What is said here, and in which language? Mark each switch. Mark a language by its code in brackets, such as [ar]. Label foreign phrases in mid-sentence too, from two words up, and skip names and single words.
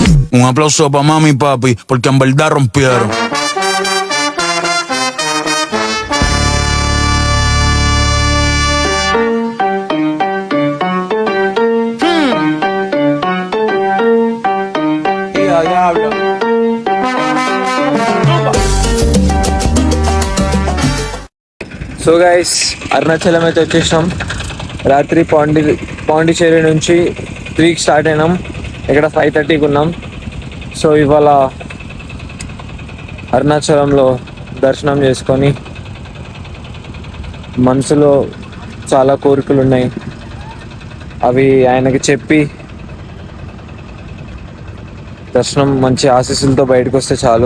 [es] Un aplauso para mami y papi, porque en verdad rompieron. Diablo. [en] so guys, [te] అరుణాచలం అయితే వచ్చేసాం. రాత్రి పాండిచేరి నుంచి 3కి స్టార్ట్ అయినాం. ఇక్కడ 5:30కి ఉన్నాం. సో ఇవాళ అరుణాచలంలో దర్శనం చేసుకొని, మనసులో చాలా కోరికలు ఉన్నాయి, అవి ఆయనకి చెప్పి దర్శనం మంచి ఆశీస్సులతో బయటకు వస్తే చాలు.